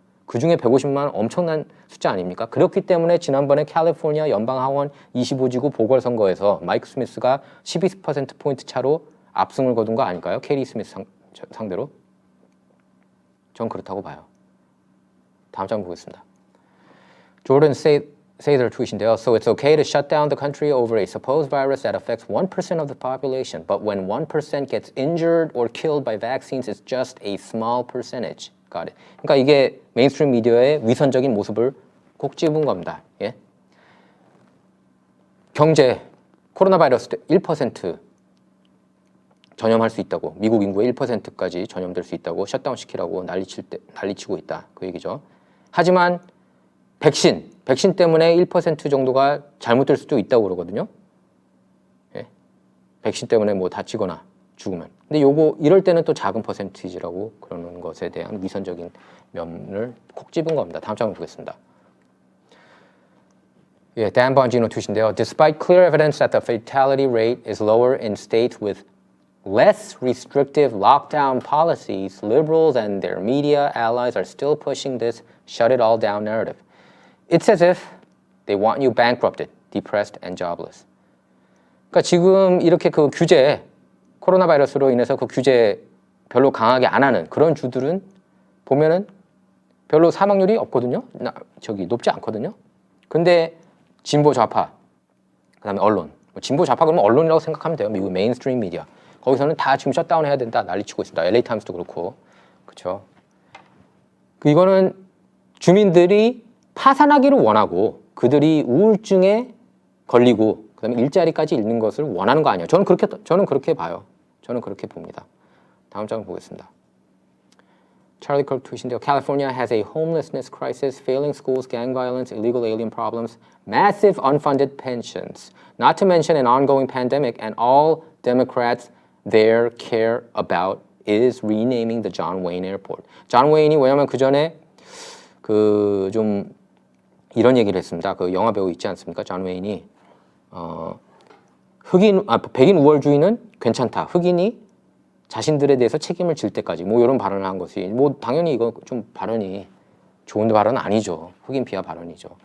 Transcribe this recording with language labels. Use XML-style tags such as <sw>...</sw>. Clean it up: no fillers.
<ko>그 중에 150만 엄청난 숫자 아닙니까? 그렇기 때문에 지난번에 캘리포니아 연방하원 25지구 보궐선거에서 마이크 스미스가 12%포인트 차로 압승을 거둔 거 아닐까요? 케리 스미스 상대로. 전 그렇다고 봐요. 다음 장 보겠습니다. 조던 세이더 트윗인데요.</ko> <en>So it's okay to shut down the country over a supposed virus that affects 1% of the population, but when 1% gets injured or killed by vaccines, it's just a small percentage. Got it.</en> <ko>그러니까 이게 메인스트림 미디어의 위선적인 모습을 꼭 집은 겁니다. 예? 경제, 코로나 바이러스 1% 전염할 수 있다고, 미국 인구의 1%까지 전염될 수 있다고 셧다운 시키라고 난리치고 있다. 그 얘기죠. 하지만 백신 때문에 1% 정도가 잘못될 수도 있다고 그러거든요. 예? 백신 때문에 뭐 다치거나 죽으면. 근데 이럴 때는 또 작은 퍼센티지라고 그러는 것에 대한 위선적인 면을 콕 집은 겁니다. 다음 장면 보겠습니다. 예, Dan Bongino 트윗인데요.</ko> <en>Despite clear evidence that the fatality rate is lower in states with less restrictive lockdown policies, liberals and their media allies are still pushing this shut it all down narrative. It's as if they want you bankrupted, depressed and jobless.</en> <ko>그러니까 지금 이렇게 그 규제, 코로나 바이러스로 인해서 그 규제 별로 강하게 안 하는 그런 주들은 보면은 별로 사망률이 없거든요. 높지 않거든요. 근데 진보 좌파, 그다음에 언론, 진보 좌파 그러면 언론이라고 생각하면 돼요. 미국 메인스트림 미디어. 거기서는 다 지금 셧다운 해야 된다 난리치고 있습니다. LA 타임스도 그렇고, 그렇죠. 이거는 주민들이 파산하기를 원하고 그들이 우울증에 걸리고 그다음에 일자리까지 잃는 것을 원하는 거 아니에요. 저는 그렇게 봐요. 저는 그렇게 봅니다. 다음 장면 보겠습니다.</ko> <en>Charlie Kirk</en> <ko>트윗인데요.</ko> <en>California has a homelessness crisis, failing schools, gang violence, illegal alien problems, massive unfunded pensions, not to mention an ongoing pandemic, and all Democrats there care about is renaming the John Wayne Airport.</en> <ko>존 웨인이 왜냐면 그 전에 좀 이런 얘기를 했습니다. 그 영화 배우 있지 않습니까? 존 웨인이 백인 우월주의는 괜찮다. 흑인이 자신들에 대해서 책임을 질 때까지 뭐 이런 발언을 한 것이 뭐 당연히 이거 좀 발언이 좋은 발언은 아니죠. 흑인 비하 발언이죠.</ko>